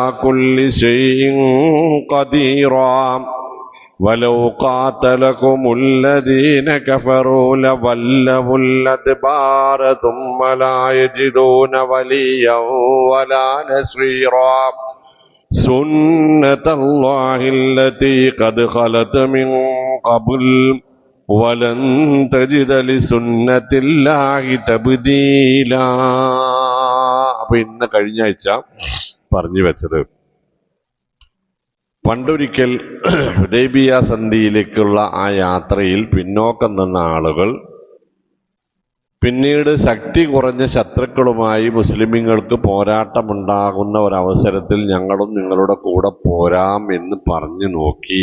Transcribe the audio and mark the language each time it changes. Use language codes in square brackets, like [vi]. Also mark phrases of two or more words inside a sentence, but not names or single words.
[ar] كل شيء قديرا ولو قاتلكم الذين كفروا لولوا الأدبار ثم لا يجدون وليا ولا نصيرا سنة الله التي قد خلت من قبل ولن تجد لسنة الله تبديلا. [ml] അപ്പൊ ഇന്ന് കഴിഞ്ഞ ആഴ്ച പറഞ്ഞു വെച്ചത്, പണ്ടൊരിക്കൽ ഹുദൈബിയ സന്ധിയിലേക്കുള്ള ആ യാത്രയിൽ പിന്നോക്കം നിന്ന ആളുകൾ പിന്നീട് ശക്തി കുറഞ്ഞ ശത്രുക്കളുമായി മുസ്ലിമീങ്ങൾക്ക് പോരാട്ടമുണ്ടാകുന്ന ഒരവസരത്തിൽ ഞങ്ങളും നിങ്ങളുടെ കൂടെ പോരാം എന്ന് പറഞ്ഞു നോക്കി.